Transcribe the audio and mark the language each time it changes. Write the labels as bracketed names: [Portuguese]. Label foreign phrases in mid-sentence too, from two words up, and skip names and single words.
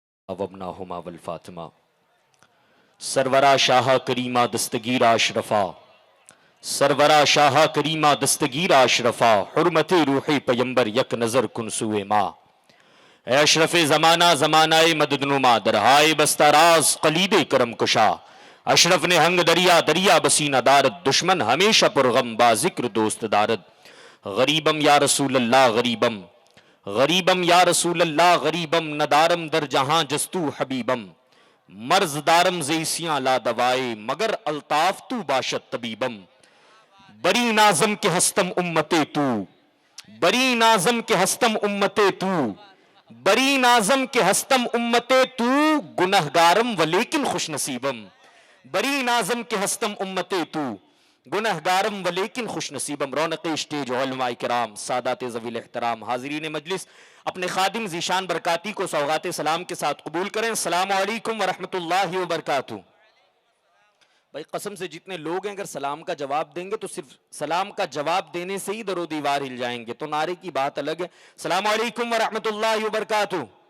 [Arabic] وابناہما والفاطمہ [Persian] سرورہ شاہ کریمہ دستگیر اشرفا سرورہ شاہ کریمہ دستگیر اشرفا حرمت روح پیمبر یک نظر کن سوئے ماں اے اشرف زمانہ زمانہ مدد نما درہائے بستہ راز قلید کرم کشا اشرف نے ہنگ دریا دریا بسینہ دارد دشمن ہمیشہ پرغم با ذکر دوست دارد غریبم [Arabic] یا رسول اللہ [Persian] غریبم غریبم [Arabic] یا رسول اللہ [Persian] غریبم ندارم در جہاں جستو حبیبم مرض دارم زیسیاں لا دوائے مگر الطاف تو باشد طبیبم بری نازم کے ہستم امتے تو بری نازم کے ہستم امتے تو بری نازم کے ہستم امتے تو گنہگارم ولیکن خوش نصیبم بری نازم کے ہستم امتے تو گنہگارم ولیکن خوش نصیبم [Urdu] رونق اسٹیج علماء کرام سادات ذوی احترام حاضرین مجلس اپنے خادم ذیشان برکاتی کو سوغات سلام کے ساتھ قبول کریں [Arabic] السلام علیکم ورحمۃ اللہ وبرکاتہ [Urdu] بھائی قسم سے جتنے لوگ ہیں اگر سلام کا جواب دیں گے تو صرف سلام کا جواب دینے سے ہی در و دیوار ہل جائیں گے تو نعرے کی بات الگ ہے [Arabic] السلام علیکم ورحمۃ اللہ وبرکاتہ